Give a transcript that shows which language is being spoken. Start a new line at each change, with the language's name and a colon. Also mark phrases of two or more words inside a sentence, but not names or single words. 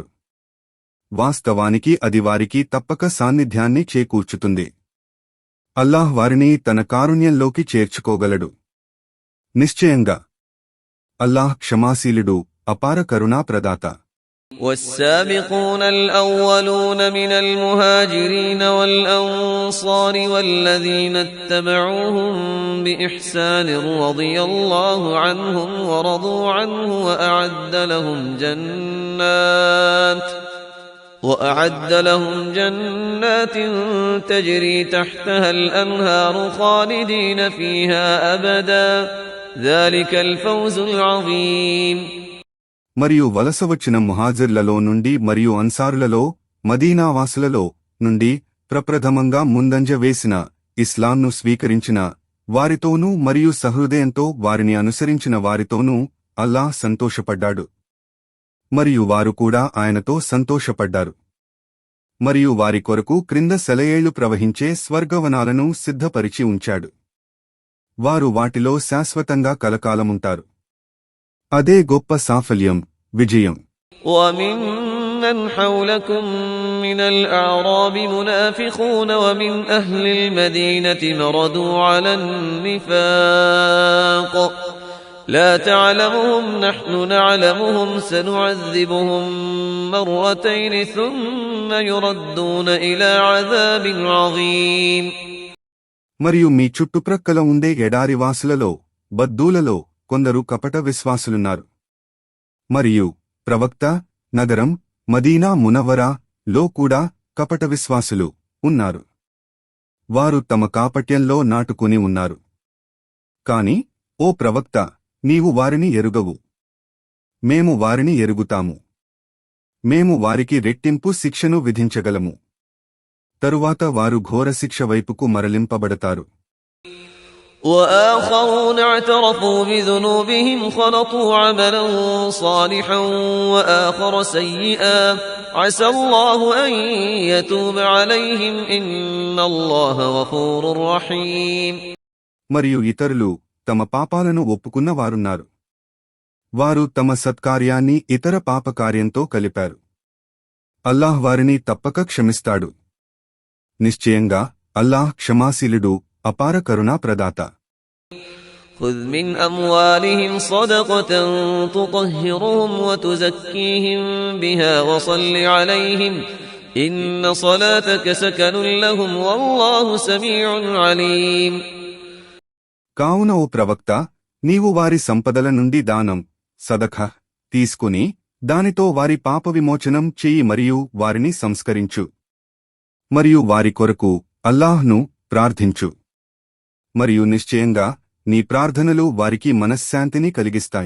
Telugu: వాస్తవానికి అది వారికి తప్పక సాన్నిధ్యాన్ని చేకూర్చుతుంది. అల్లాహ్ వారిని తన కారుణ్యంలోకి చేర్చుకోగలడు. నిశ్చయంగా అల్లాహ్ క్షమాశీలుడు, అపార కరుణా ప్రదాత.
Arabic: والسابقون الأولون من المهاجرين والأنصار والذين اتبعوهم بإحسان رضي الله عنهم ورضوا عنه وأعد لهم جنات تجري تحتها الأنهار خالدين فيها أبدا ذلك الفوز العظيم.
Telugu: మరియు వలసవచ్చిన ముహాజిర్లలో నుండి మరియు అన్సారులలో, మదీనావాసులలో నుండి ప్రప్రథమంగా ముందంజ వేసిన, ఇస్లాంను స్వీకరించిన వారితోనూ మరియు సహృదయంతో వారిని అనుసరించిన వారితోనూ అల్లాహ్ సంతోషపడ్డాడు. మరియు వారు కూడా ఆయనతో సంతోషపడ్డారు. మరియు వారి కొరకు క్రింద సెలయేళ్లు ప్రవహించే స్వర్గవనాలను సిద్ధపరిచి ఉంచాడు. వారు వాటిలో శాశ్వతంగా కలకాలముంటారు. అదే గొప్ప సాఫల్యం, విజయం.
Arabic: وممن حولكم من الأعراب منافقون ومن أهل المدينة مردوا على النفاق لا تعلمهم نحن نعلمهم سنعذبهم مرتين ثم يردون إلى عذاب عظيم.
Telugu: మరియు మీ చుట్టుప్రక్కల ఉండే ఎడారివాసులలో, బద్దూలలో కొందరు కపట విశ్వాసులున్నారు. మరియు ప్రవక్త నగరం మదీనా మునవ్వరా లో కూడా కపట విశ్వాసులు ఉన్నారు. వారు తమ కాపట్యంలో నాటుకుని ఉన్నారు. కాని ఓ ప్రవక్త, నీవు వారిని ఎరుగవు. మేము వారిని ఎరుగుతాము. మేము వారికి రెట్టింపు శిక్షను విధించగలము. తరువాత వారు ఘోరశిక్ష వైపుకు మరలింపబడతారు.
Arabic: وآخرون اعترفوا بذنوبهم خلطوا عملا صالحا وآخر سيئا عسى الله أن يتوب عليهم إن الله غفور رحيم.
Telugu: మరియు ఇతరులు తమ పాపాలను ఒప్పుకున్న వారున్నారు. వారు తమ సత్కార్యాన్ని ఇతర పాపకార్యంతో కలిపారు. అల్లాహ్ వారిని తప్పక క్షమిస్తాడు. నిశ్చయంగా అల్లాహ్ క్షమాశీలుడు, అపార కరుణా ప్రదాత.
Arabic: خذ من أموالهم صدقة تطهرهم وتزكيهم بها وصل عليهم إن صلاتك سكن لهم والله سميع عليم.
Telugu: కావున ఓ ప్రవక్త, నీవు వారి సంపదల నుండి దానం సదఖ తీసుకుని దానితో వారి పాప విమోచనం చెయ్యి మరియు వారిని సంస్కరించు. మరియు వారి కొరకు అల్లాహ్ను ప్రార్థించు. మరియు నిశ్చయంగా నీ ప్రార్థనలు వారికి మనశ్శాంతిని కలిగిస్తాయి.